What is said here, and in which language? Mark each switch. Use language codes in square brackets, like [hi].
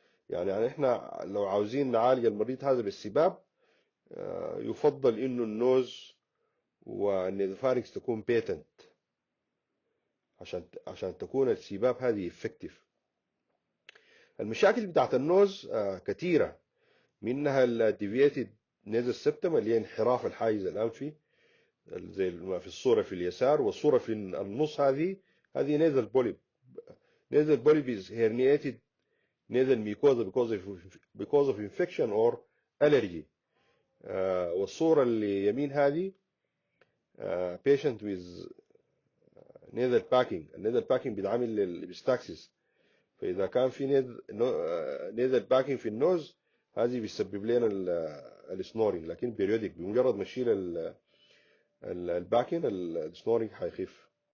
[ar] يعني احنا لو عاوزين نعالج المريض هذا بالسباب يفضل انه النوز والنيزوفارينكس تكون بيتنت عشان تكون السباب هذه افكتيف. المشاكل بتاعت النوز كثيرة، منها الديفيتد نيزل سبتم اللي هي انحراف الحاجز الأنفي زي ما في الصورة في اليسار، والصورة في النص هذه نيزل بوليب. [en] Nasal polyp is herniated nasal mucosa because of infection or allergy. [ar] والصورة اللي يمين هذه [en] patient with nasal packing. [ar] النيزل باكينج بيتعامل للبستاكسيس، فإذا كان في nasal باكينج في النوز هذه بيسبب لنا السنورنج، لكن بيريودك بمجرد ما نشيل الباكين السنورنج هيخف.